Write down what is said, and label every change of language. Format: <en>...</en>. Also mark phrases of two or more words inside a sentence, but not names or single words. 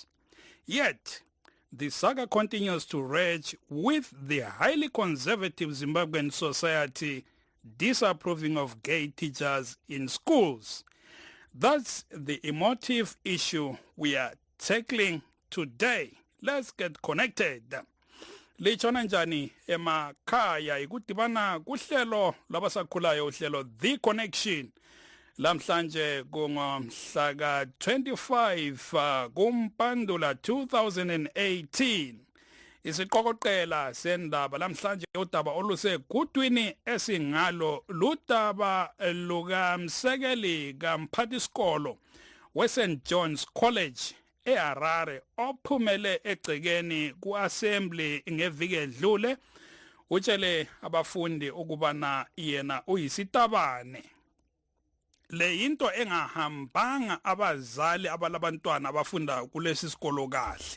<en>Yet, the saga continues to rage with the highly conservative Zimbabwean society disapproving of gay teachers in schools. That's the emotive issue we are tackling today. Let's get connected.</en> <nd>Lichona njani emakhaya ikudibana kuhlelo labasakhulayo uhlelo The Connection. Lamhlanje kungomhla ka-25 kuMpandula 2018. Isiqokoqela sendaba lamhlanje udaba olusegudwini esingalo ludaba lukamsekeli kamphathisikolo we-St. John's College eHarare ophumele egcekeni ku-assembly ngeviki edlule utshele abafundi ukubana yena uyisitabane. Le into engahambanga abazali abalabantwana abafunda kulesi sikolo kahle.</nd>